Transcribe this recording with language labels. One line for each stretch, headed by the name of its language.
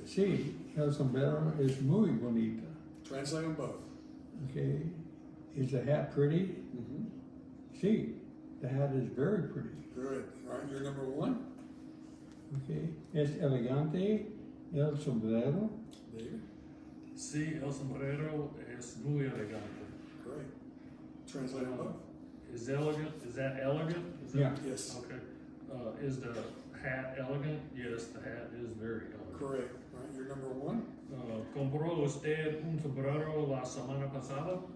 Spanish: Sí, el sombrero es muy bonita.
English: Translate them both. Okay, is the hat pretty? Sí, the hat is very pretty. Good. All right, you're number 1.
Spanish: Okay, es elegante el sombrero.
English: David.
Spanish: Sí, el sombrero es muy elegante.
English: Great. Translate them both. Is elegant, is that elegant? Is that- Yeah. Yes. Okay. Is the hat elegant? Yes, the hat is very elegant. Correct. All right, you're number 1.
Spanish: ¿Compró usted un sombrero la semana pasada?